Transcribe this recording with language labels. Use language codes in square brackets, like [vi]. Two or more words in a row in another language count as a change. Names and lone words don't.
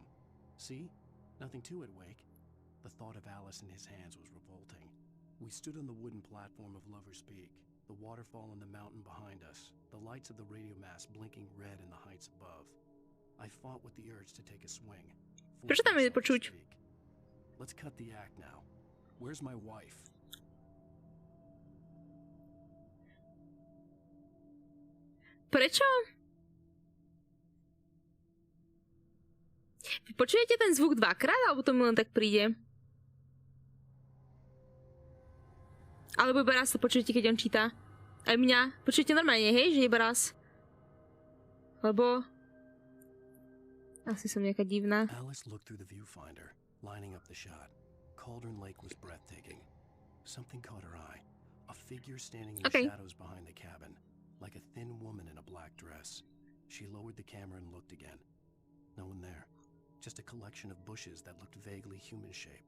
[en] See? Nothing to it, Wake. The thought of Alice in his hands was revolting. We stood on the wooden platform of Lover's Peak, the waterfall in the mountain behind us, the lights of the radio mast blinking red in the heights above. I fought with the urge to take a swing. [sk] Proč tam je počuť? [en] Let's cut the act now. Where's my wife? [sk] Prečo? Vy počujete ten zvuk dvakrát, alebo to mi len tak príde? Alebo iba raz to počujete, keď on číta? Aj mňa? Počujete normálne, hej? Že iba raz? Lebo... Asi som nejaká divná. [en] Alice looked through the viewfinder, lining up the shot. Cauldron Lake was breathtaking. Something caught her eye. A figure standing in the shadows behind the cabin. Like a thin woman in a black dress. She lowered the camera and looked again. No one there. Just a collection of bushes that looked vaguely human-shaped.